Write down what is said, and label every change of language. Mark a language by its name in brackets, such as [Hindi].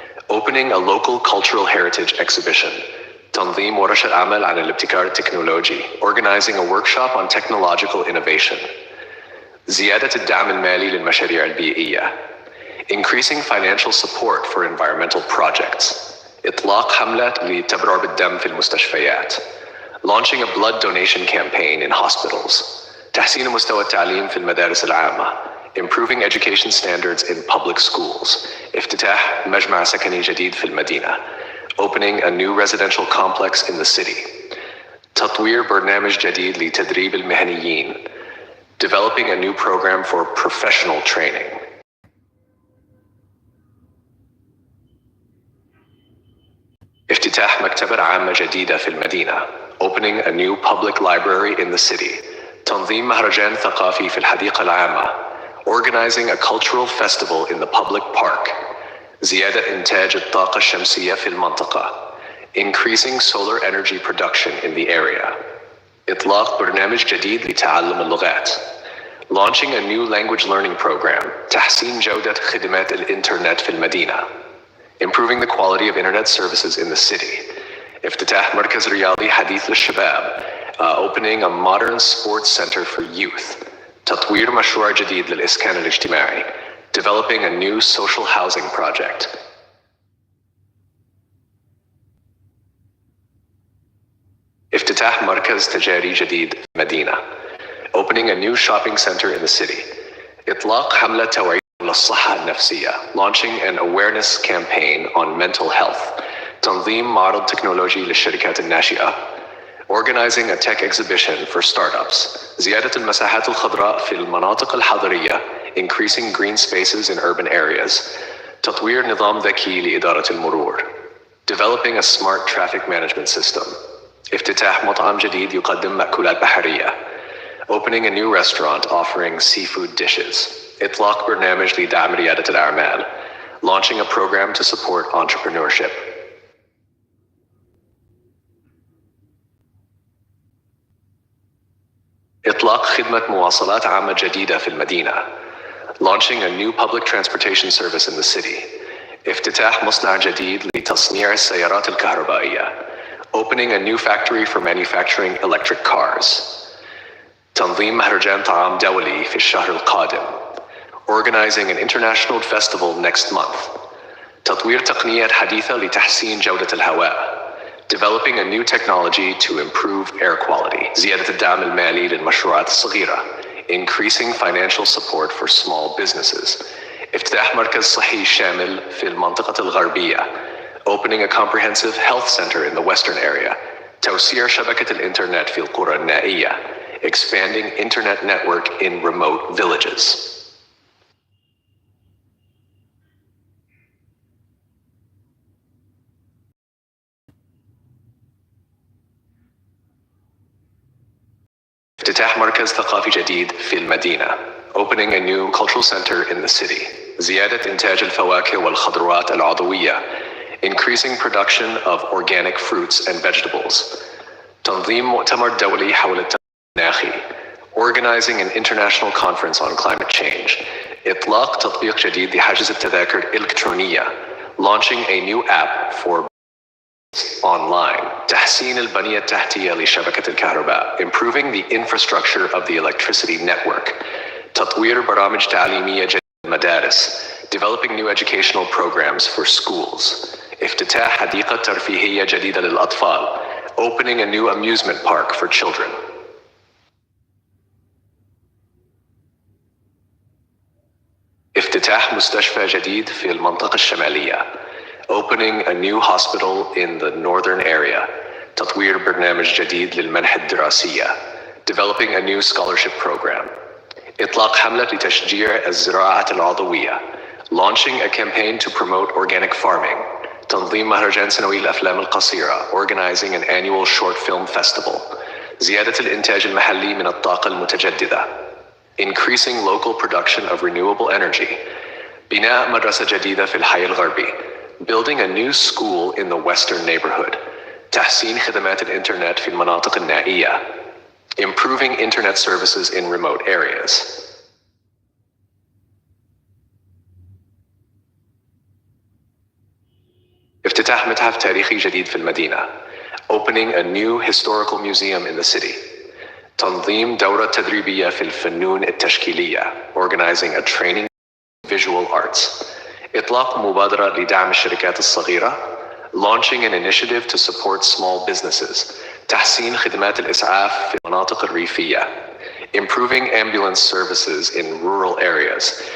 [English] Opening a local cultural heritage exhibition. [Arabic] تنظيم ورشة عمل عن الابتكار التكنولوجي. [English] Organizing a workshop on technological innovation. [Arabic] زيادة الدعم المالي للمشاريع البيئية. [English] Increasing financial support for environmental projects. [Arabic] إطلاق حملة للتبرع بالدم في المستشفيات. [English] launching a blood donation campaign in hospitals. [Arabic] تحسين مستوى التعليم في المدارس العامة. [English] Improving education standards in public schools. [Arabic] افتتاح مجمع سكني جديد في المدينة. [English] Opening a new residential complex in the city. [Arabic] تطوير برنامج جديد لتدريب المهنيين. [English] Developing a new program for professional training. [Arabic] افتتاح مكتبة عامة جديدة في المدينة. [English] Opening a new public library in the city. [Arabic] تنظيم مهرجان ثقافي في الحديقة العامة. [English] Organizing a cultural festival in the public park. [Arabic] زيادة إنتاج الطاقة الشمسية في المنطقة. [English] Increasing solar energy production in the area. [Arabic] إطلاق برنامج جديد لتعلم اللغات. [English] Launching a new language learning program. [Arabic] تحسين جودة خدمات الإنترنت في المدينة. [English] Improving the quality of internet services in the city. [Arabic] افتتاح مركز رياضي حديث للشباب. [English] Opening a modern sports center for youth. [Arabic] تطوير مشروع جديد للإسكان الاجتماعي. [English] Developing a new social housing project. [Arabic] افتتاح مركز تجاري جديد في المدينة. [English] Opening a new shopping center in the city. [Arabic] إطلاق حملة توعية للصحة النفسية. [English] Launching an awareness campaign on mental health. [Arabic] تنظيم معرض تكنولوجي للشركات الناشئة. [English] Organizing a tech exhibition for startups. [Arabic] زيادة المساحات الخضراء في المناطق الحضرية. [English] Increasing green spaces in urban areas. [Arabic] تطوير نظام ذكي لإدارة المرور. [English] Developing a smart traffic management system. [Arabic] افتتاح مطعم جديد يقدم مأكولات بحرية. [English] Opening a new restaurant offering seafood dishes. [Arabic] إطلاق برنامج لدعم ريادة الأعمال. [English] Launching a program to support entrepreneurship. [Arabic] إطلاق خدمة مواصلات عامة جديدة في المدينة. [English] Launching a new public transportation service in the city. [Arabic] افتتاح مصنع جديد لتصنيع السيارات الكهربائية. [English] Opening a new factory for manufacturing electric cars. [Arabic] تنظيم مهرجان طعام دولي في الشهر القادم. [English] Organizing an international festival next month. [Arabic] تطوير تقنيات حديثة لتحسين جودة الهواء. [English] Developing a new technology to improve air quality. [Arabic] زيادة الدعم المالي للمشروعات الصغيرة. [English] Increasing financial support for small businesses. [Arabic] افتتاح مركز صحي شامل في المنطقة الغربية. [English] Opening a comprehensive health center in the western area. [Arabic] توسيع شبكة الإنترنت في القرى النائية. [English] Expanding internet network in remote villages. [Arabic] افتتاح مركز ثقافي جديد في المدينة. [English] Opening a new cultural center in the city. [Arabic] زيادة إنتاج الفواكه والخضروات العضوية. [English] Increasing production of organic fruits and vegetables. [Arabic] تنظيم مؤتمر دولي حول التغير المناخي. [English] Organizing an international conference on climate change. [Arabic] إطلاق تطبيق جديد لحجز التذاكر الإلكترونية. [English] Launching a new app for online. [Arabic] تحسين البنية التحتية لشبكة الكهرباء. [English] Improving the infrastructure of the electricity network. [Arabic] تطوير برامج تعليمية جديدة للمدارس. [English] Developing new educational programs for schools. [Arabic] افتتاح حديقة ترفيهية جديدة للأطفال. [English] Opening a new amusement park for children. [Arabic] افتتاح مستشفى جديد في المنطقة الشمالية. [English] Opening a new hospital in the northern area. [Arabic] تطوير برنامج جديد للمنح الدراسية. [English] Developing a new scholarship program. [Arabic] إطلاق حملة لتشجيع الزراعة العضوية. [English] Launching a campaign to promote organic farming. [Arabic] تنظيم مهرجان سنوي للأفلام القصيرة. [English] Organizing an annual short film festival. [Arabic] زيادة الإنتاج المحلي من الطاقة المتجددة. [English] Increasing local production of renewable energy. [Arabic] بناء مدرسة جديدة في الحي الغربي. [English] Building a new school in the western neighborhood. [Arabic] تحسين خدمات الإنترنت في المناطق النائية. [English] Improving internet services in remote areas. [Arabic] افتتاح متحف تاريخي جديد في المدينة. [English] Opening a new historical museum in the city. [Arabic] تنظيم دورة تدريبية في الفنون التشكيلية. [English] Organizing a training in visual arts. [Arabic] إطلاق مبادرة لدعم الشركات الصغيرة. [English] Launching an initiative to support small businesses. [Arabic] تحسين خدمات الإسعاف في المناطق الريفية. [English] Improving ambulance services in rural areas.